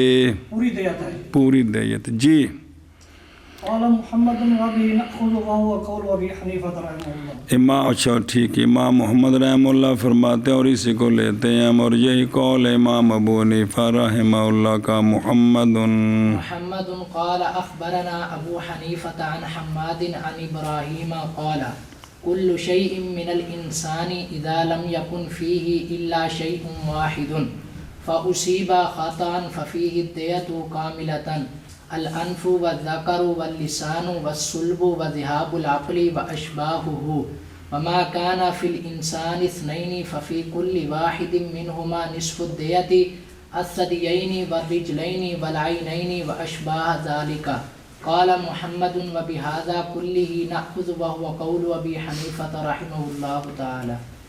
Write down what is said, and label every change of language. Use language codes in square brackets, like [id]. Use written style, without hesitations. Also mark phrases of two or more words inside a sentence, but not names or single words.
[ur] پوری دیت ہے, پوری دیت جی. امام، اچھا ٹھیک ہے، امام محمد رحمہ اللہ فرماتے ہیں اور اسی کو لیتے ہیں ہم، اور یہی قول امام ابو حنیفہ رحمہ اللہ کا. [ar] मुहम्मदुन قال أخبرنا أبو حنيفة عن حماد عن إبراهيم قال كل شيء من الإنسان إذا لم يكن فيه إلا شيء واحد فأصيب خطأ ففيه دية كاملة الأنف والذكر واللسان والصلب وذهاب العقل وأشباهه وما كان في الإنسان اثنين ففي كل واحد منهما نصف الدية اليدين والرجلين والعينين وأشباه ذلك. قال محمد وبهذا كله نأخذ وهو قول أبي حنيفة رحمه الله تعالى.